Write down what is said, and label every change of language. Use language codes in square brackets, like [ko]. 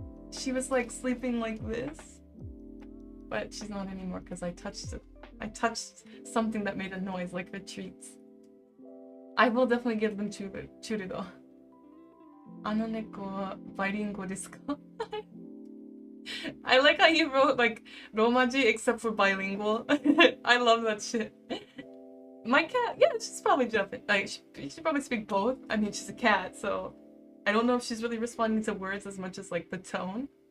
[en] she was like sleeping like this. But she's not anymore because I touched it. I touched something that made a noise like her treats. I will definitely give them churu though. [ja] あの猫はバイリンゴですか? [en] I like how you wrote like Romaji except for bilingual. I love that shit. My cat, yeah, she's probably Japanese. Like she probably speak both. I mean, she's a cat, so I don't know if she's really responding to words as much as like the tone.